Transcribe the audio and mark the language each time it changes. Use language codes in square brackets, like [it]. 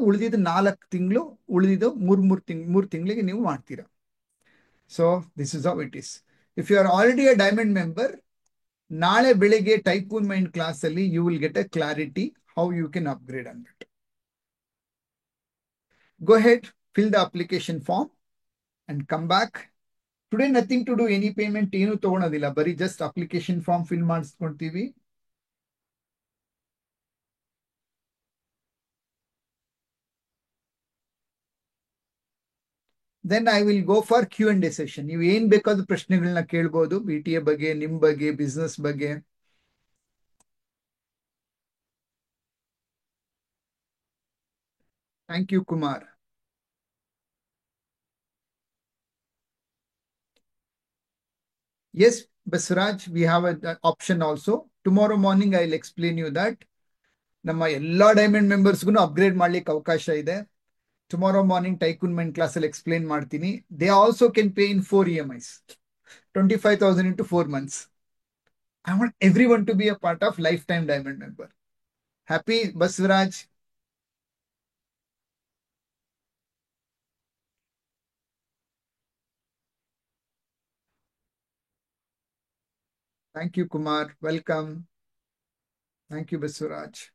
[kn] ಉಳಿದಿದ್ದು 4 ತಿಂಗಳು, ಉಳಿದಿದ್ದು 3 ತಿಂಗಳಿಗೆ ನೀವು ಮಾಡ್ತೀರಾ. [en] So this is how it is. If you are already a diamond member, [kn] ನಾಳೆ ಬೆಳಿಗ್ಗೆ [en] Tycoon mind class ಅಲ್ಲಿ you will get a clarity how you can upgrade ಅಂದ್ಬಿಟ್ಟು. Go ahead, fill the application form and come back. Today nothing to do, any payment [kn] ಏನು ತಗೊಳೋದಿಲ್ಲ, ಬರೀ [en] just application form fill [kn] ಮಾಡಿಸ್ಕೊಂತೀವಿ. [en] Then I will go for Q&A session. [kn] ನೀವು ಏನ್ ಬೇಕಾದ್ರೂ ಪ್ರಶ್ನೆಗಳನ್ನ ಕೇಳ್ಬೋದು, BTA ಬಗ್ಗೆ, ನಿಮ್ ಬಗ್ಗೆ, ಬಿಸ್ನೆಸ್ ಬಗ್ಗೆ. [en] Thank you, Kumar. Yes, Basraj, we have an option also. Tomorrow morning I will explain you that. [kn] ನಮ್ಮ ಎಲ್ಲಾ ಡೈಮಂಡ್ ಮೆಂಬರ್ಸ್ಗೂ ಅಪ್ಗ್ರೇಡ್ ಮಾಡ್ಲಿಕ್ಕೆ ಅವಕಾಶ ಇದೆ. [en] tomorrow morning [kn] tycoon mind class ಅಲ್ಲಿ ಎಕ್ಸ್ಪ್ಲೇನ್ ಮಾಡ್ತೀನಿ. [en] They also can pay in 4 EMIs, 25,000 into 4 months. I want everyone to be a part of lifetime diamond member. Happy, Baswaraj? Thank you, Kumar. Welcome. Thank you, Baswaraj.